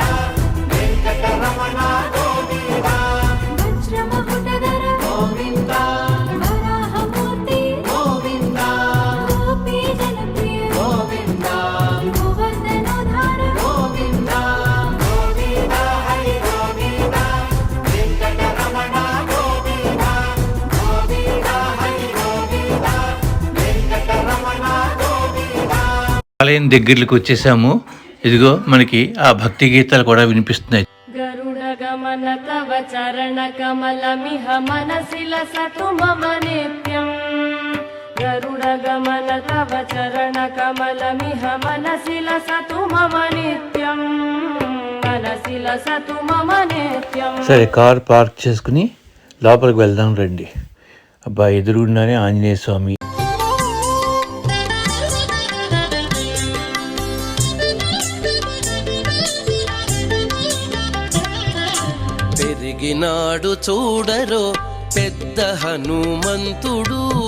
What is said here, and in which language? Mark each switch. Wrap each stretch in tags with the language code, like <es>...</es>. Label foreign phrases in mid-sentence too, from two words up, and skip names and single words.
<sa>వెంకటరమణ గోవింద, వజ్రమకుటధర గోవింద, వరాహమూర్తి గోవింద, గోపీ జనప్రియ గోవింద, గోవర్ధనోద్ధార గోవింద, గోవింద హరి గోవింద, వెంకటరమణ గోవింద, గోవింద హరి గోవింద, వెంకటరమణ గోవింద.</sa> <te>ఆలయం దగ్గరికి వచ్చేసాము. ఇదిగో మనకి ఆ భక్తి గీతాలు కూడా వినిపిస్తున్నాయి.</te> <sa>గరుడ గమన తవ చరణ కమలమిహ మనసి లసతు మమ నిత్యం, गरुडगमन तव चरणकमलमिह मनसि लसतु मम नित्यं मनसि लसतु मम नित्यं.</sa> <te>సరే, కార్ పార్క్ చేసుకుని లోపలికి వెళ్దాం రండి. అబ్బా, ఎదురుగుండానే ఆంజనేయ స్వామి. పెరిగినాడు చూడరో పెద్ద హనుమంతుడు.</te>